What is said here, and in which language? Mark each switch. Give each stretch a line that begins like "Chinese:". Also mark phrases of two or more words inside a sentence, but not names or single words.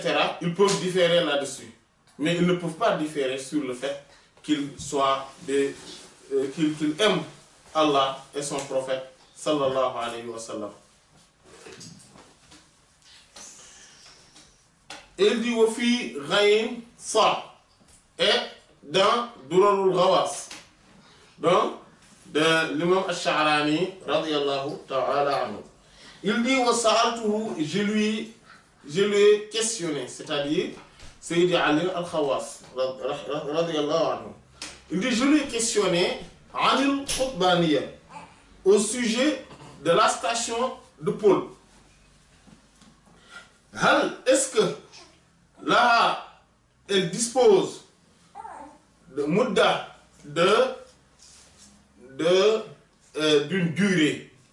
French: Ils peuvent différer là-dessus. Mais ils ne peuvent pas différer sur le fait qu'ils qu'ils aiment Allah et son prophète
Arabic: صلى الله عليه وسلم.
French: Il dit
Arabic: وفي غين سا,
French: et dans Durarul Ghawas, donc de l'imam Ash-Sha'rani
Arabic: رضي الله تعالى عنه,
French: il dit
Arabic: وسألته,
French: je lui ai questionné, c'est-à-dire Sayyidi Ali al-Khawas
Arabic: رضي الله عنه.
French: Il dit je lui ai questionné
Arabic: عن القطبانية,
French: au sujet de la station de Pôle. Est-ce que là, elle dispose de mudda d'une durée,